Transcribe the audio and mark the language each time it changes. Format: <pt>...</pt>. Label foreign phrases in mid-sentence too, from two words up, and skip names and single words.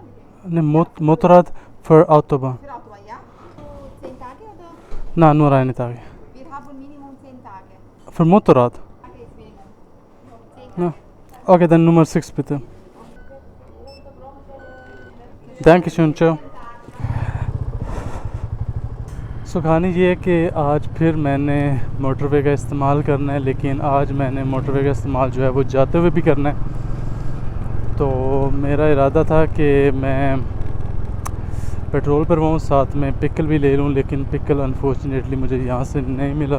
<de>Ne, Motorrad für Autobahn. Für Autobahn, ja? 10 Tage oder? Na, nur eine Tage. Wir haben Minimum 10 Tage. Für Motorrad? Tage ist Minimum. 10 Ja. Tage. Okay, dann Nummer 6 bitte. Dankeschön, ciao.</de> <ur>سو کہانی یہ ہے کہ آج پھر میں نے موٹروے کا استعمال کرنا ہے، لیکن آج میں نے موٹروے کا استعمال جو ہے وہ جاتے ہوئے بھی کرنا ہے. تو میرا ارادہ تھا کہ میں پیٹرول بھرواؤں، ساتھ میں پکل بھی لے لوں، لیکن پکل انفارچونیٹلی مجھے یہاں سے نہیں ملا.</ur>